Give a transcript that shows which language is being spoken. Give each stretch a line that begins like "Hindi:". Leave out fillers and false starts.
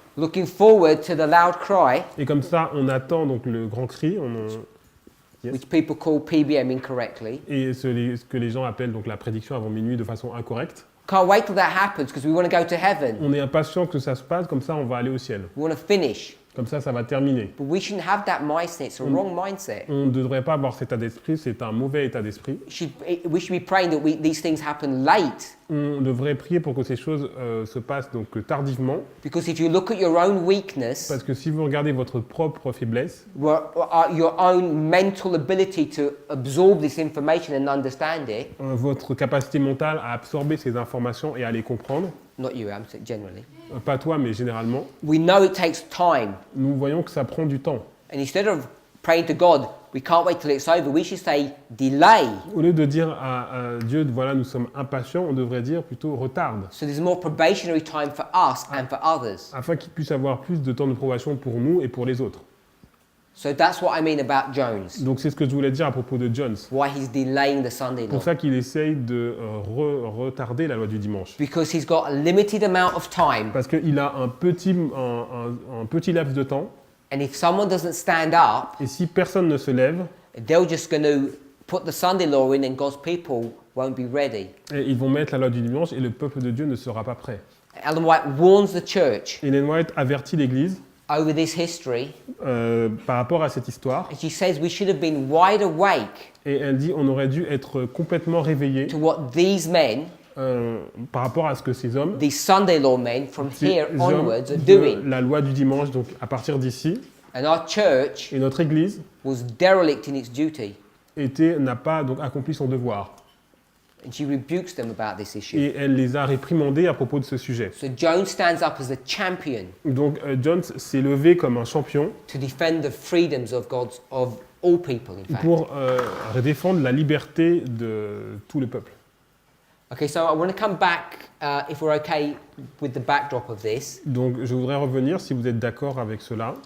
English: looking forward to the loud cry,
French: et comme ça on attend donc le grand cri,
English: Yes. which people call PBM incorrectly.
French: Et ce que les gens appellent donc la prédiction avant minuit de façon incorrecte.
English: Can't wait till that happens because we want to go to heaven.
French: On est impatient que ça se passe, comme ça on va aller au ciel.
English: We want to finish.
French: Comme ça va terminer.
English: But we shouldn't have that mindset. It's a wrong mindset.
French: On ne devrait pas avoir cet état d'esprit, c'est un mauvais état d'esprit.
English: We should be praying that these things happen late.
French: On devrait prier pour que ces choses se passent donc tardivement.
English: Because if you look at your own weakness,
French: Parce que si vous regardez votre propre faiblesse,
English: your own mental ability to absorb this information and understand it,
French: votre capacité mentale à absorber ces informations et à les comprendre,
English: not you, I'm saying generally,
French: pas toi mais généralement,
English: we know it takes time.
French: nous voyons que ça prend du temps.
English: And instead of praying to God, we can't wait till it's over, we should say delay.
French: Au lieu de dire à Dieu, voilà, nous sommes impatients, on devrait dire plutôt retarde,
English: So there's more probationary time for us and for others.
French: afin qu'il puisse avoir plus de temps de probation pour nous et pour les autres.
English: So that's what I mean about Jones,
French: Donc c'est ce que je voulais dire à propos de Jones.
English: why he's delaying the Sunday
French: C'est
English: law.
French: pour ça qu'il essaye de retarder la loi du dimanche.
English: Because he's got a limited amount of time,
French: Parce qu'il a un petit laps de temps,
English: and if someone doesn't stand up,
French: et si personne ne se lève,
English: they're just going to put the Sunday law in and God's people won't be ready.
French: et ils vont mettre la loi du dimanche et le peuple de Dieu ne sera pas prêt.
English: Ellen White warns the church
French: Ellen White avertit l'Église
English: over this history,
French: par rapport à cette histoire,
English: and she says we should have been wide awake
French: et elle dit on aurait dû être complètement réveillé
English: to what these men,
French: par rapport à ce que ces hommes,
English: these Sunday law men from
French: ces
English: here
French: hommes
English: onwards are
French: de
English: doing.
French: la loi du dimanche, donc à partir d'ici,
English: And our church
French: et notre Église
English: was derelict in its duty.
French: n'a pas donc accompli son devoir.
English: And she rebukes them about this issue.
French: Et elle les a réprimandés à propos de ce sujet.
English: So Jones stands up as a champion
French: Donc Jones s'est levé comme un champion
English: to defend the freedoms of all people, in fact.
French: pour défendre la liberté de tout le peuple.
English: Okay, so I want to come back, if we're okay with the backdrop of this.
French: Donc je voudrais revenir, si vous êtes d'accord avec cela.